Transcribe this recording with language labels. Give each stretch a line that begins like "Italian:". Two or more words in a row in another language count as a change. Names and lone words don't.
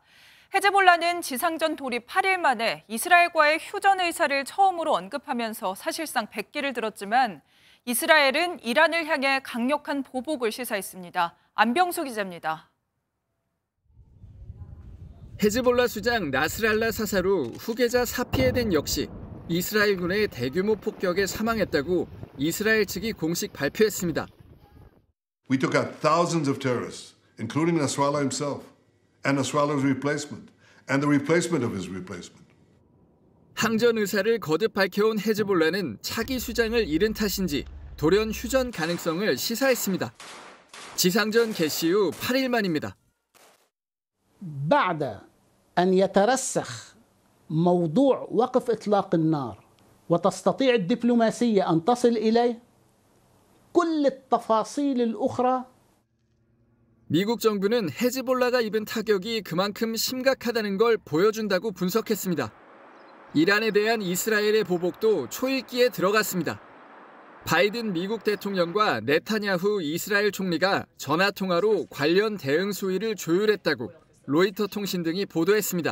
Korean: 헤즈볼라는 지상전 돌입 8일 만에 이스라엘과의 휴전 의사를 처음으로 언급하면서 사실상 백기를 들었지만 이스라엘은 이란을 향해 강력한 보복을 시사했습니다. 안병수 기자입니다. 헤즈볼라 수장 나스랄라 사살 후 후계자 사피에덴 역시 이스라엘군의 대규모 폭격에 사망했다고 이스라엘 측이 공식 발표했습니다.
English: We took out thousands of terrorists, including Nasrallah himself, and Nasrallah's replacement, and the replacement of his replacement.
Korean: 항전 의사를 거듭 밝혀온 헤즈볼라는 차기 수장을 잃은 탓인지 돌연 휴전 가능성을 시사했습니다. 지상전 개시 후 8일 만입니다.
Arabic: بعد أن يترسخ موضوع وقف إطلاق النار وتستطيع الدبلوماسية أن تصل إليه كل التفاصيل الأخرى.
Korean: 미국 정부는 헤즈볼라가 입은 타격이 그만큼 심각하다는 걸 보여준다고 분석했습니다. 이란에 대한 이스라엘의 보복도 초읽기에 들어갔습니다. 바이든 미국 대통령과 네타냐후 이스라엘 총리가 전화통화로 관련 대응 수위를 조율했다고 로이터 통신 등이 보도했습니다.